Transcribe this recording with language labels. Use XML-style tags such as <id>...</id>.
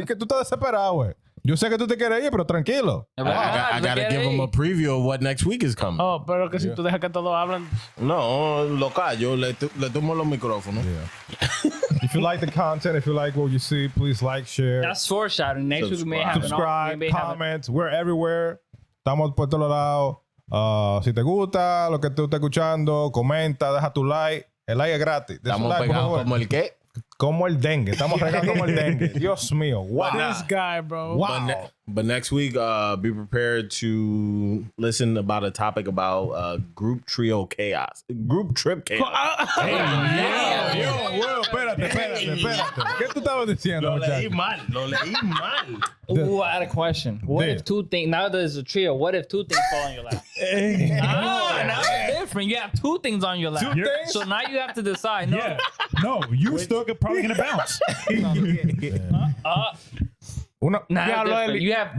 <es>Es que tú estás desesperado, güey. Yo sé que tú te quieres ir, pero tranquilo.</es> <en>I gotta give them a preview of what next week is coming.</en> <es>Oh, pero que si tú dejas que todos hablan. No, lo callo, le tomo los micrófonos.</es> <en>Yeah. If you like the content, if you like what you see, please like, share, That's foreshadowing. Next week we may have subscribe, comment. We're everywhere.</en> <es>Estamos por todos lados. Si te gusta lo que tú estás escuchando, comenta, deja tu like. El like es gratis. Deja un Estamos like, por pegados favor. como el qué. Como el dengue. Estamos regados como el dengue. Dios mío. Wow.</es> <en>This guy, bro. Wow. But next week, be prepared to listen about a topic about group trip chaos.</en> <es>Yo, espérate. ¿Qué tú estabas diciendo, muchacho? Lo leí mal.</es> <en>Ooh, I had a question. What if two things, now there's a trio, what if two things fall on your lap? Now it's different. You have two things on your lap. Two things? So now you have to decide. No, Yeah. No, you still probably gonna bounce. Nah, different. You have</en>